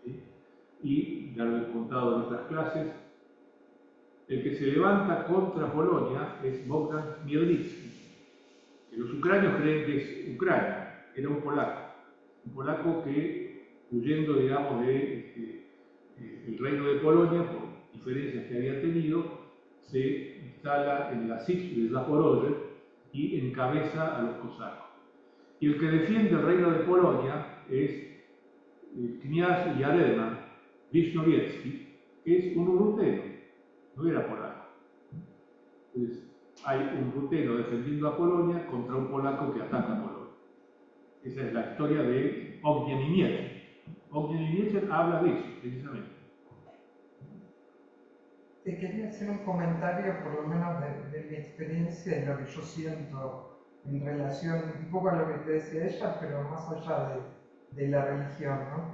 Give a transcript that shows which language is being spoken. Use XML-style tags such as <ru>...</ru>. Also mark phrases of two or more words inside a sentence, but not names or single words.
<es>Y ya lo he contado en otras clases, El que se levanta contra Polonia es Bogdan Chmielnicki, que los ucranios creen que es Ucrania, era un polaco que, huyendo, digamos, de el reino de Polonia, por diferencias que había tenido, se instala en la Sich de Zaporozhye y encabeza a los cosacos. Y el que defiende el reino de Polonia es Kniaz Yarema Wisnowiecki, que es un ruteno, no era polaco. Entonces, hay un ruteno defendiendo a Polonia contra un polaco que ataca a Polonia. Esa es la historia de Ognjen y Mieczyn. Ognjen y Mieczyn habla de eso, precisamente. Te quería hacer un comentario, por lo menos de mi experiencia y lo que yo siento en relación un poco a lo que te decía ella, pero más allá de la religión, ¿no?</es>